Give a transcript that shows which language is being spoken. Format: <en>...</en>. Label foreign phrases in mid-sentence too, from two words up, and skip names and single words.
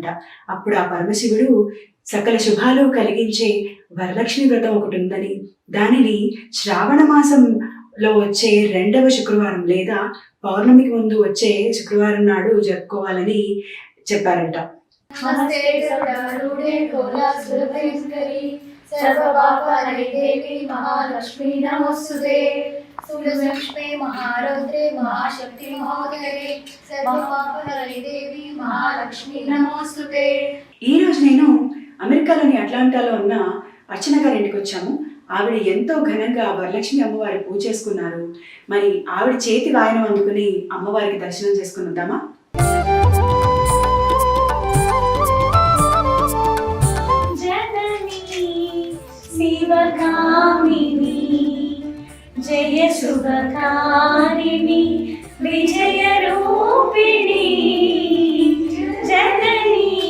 <te>అప్పుడు ఆ పరమశివుడు సకల శుభాలు కలిగించే వరలక్ష్మి వ్రతం ఒకటి ఉందని, దానిని శ్రావణ మాసంలో వచ్చే 2వ శుక్రవారం లేదా పౌర్ణమికి ముందు వచ్చే శుక్రవారం నాడు జరుపుకోవాలని చెప్పారంట.</te> <sa>सर्वपापहरे देवी महालक्ष्मी नमोस्तुते सुलक्ष्मी महारौद्रे महाशक्ति महोदये सर्वपापहरे देवी महालक्ष्मी नमोस्तुते.</sa> <te>ఈ రోజు నేను అమెరికాలోని అట్లాంటాలో ఉన్న అర్చన గారి ఇంటికి వచ్చాము. ఆవిడ ఎంతో ఘనంగా వరలక్ష్మి అమ్మవారి పూజ చేసుకున్నారు. మరి ఆవిడ చేతి వాయనం అందుకుని అమ్మవారికి దర్శనం చేసుకుని వద్దామా? శివకామిని జయ శుభకారిణి విజయ రూపిణి జనని</te>